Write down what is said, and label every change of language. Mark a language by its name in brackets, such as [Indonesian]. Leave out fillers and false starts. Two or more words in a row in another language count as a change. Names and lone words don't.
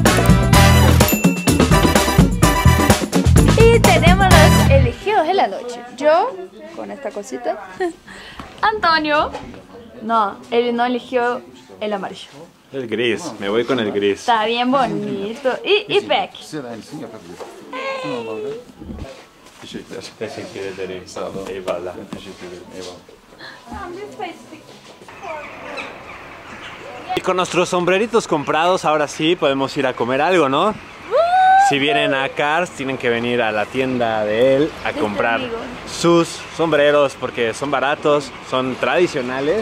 [Spanish] Y tenemos los elegidos de la noche. Yo, con esta cosita. Antonio. No, él no eligió el amarillo. El gris, me voy con el gris. Está bien bonito. Y Peck. [Turkish] Teşekkürler. Teşekkür ederim. Sağ olun. Eyvallah. Teşekkür ederim. Eyvallah. [Spanish] Y con nuestros sombreritos comprados, ahora sí podemos ir a comer algo, ¿no? Si vienen a Cars, tienen que venir a la tienda de él a comprar sus sombreros porque son baratos, son tradicionales.